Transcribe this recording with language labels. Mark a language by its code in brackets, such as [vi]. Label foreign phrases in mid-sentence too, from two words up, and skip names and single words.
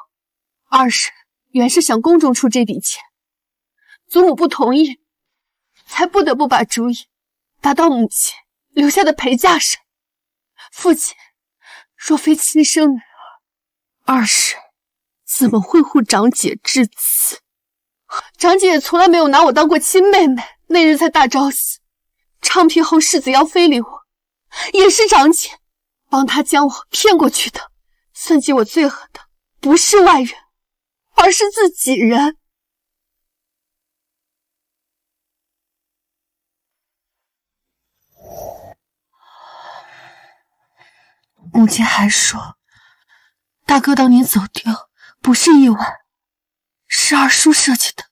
[zh] 二嬸原是想宮中出這筆錢，祖母不同意，才不得不把主意打到母親留下的陪嫁上。父親，若非親生女兒，二嬸怎麼會護長姐至此？長姐也從來沒有拿我當過親妹妹，那日在大昭寺，昌平侯世子要非禮我，也是長姐幫他將我騙過去的。算計我最狠的不是外人，而是自己人。母親還說，大哥當年走丟不是意外，是二叔設計的。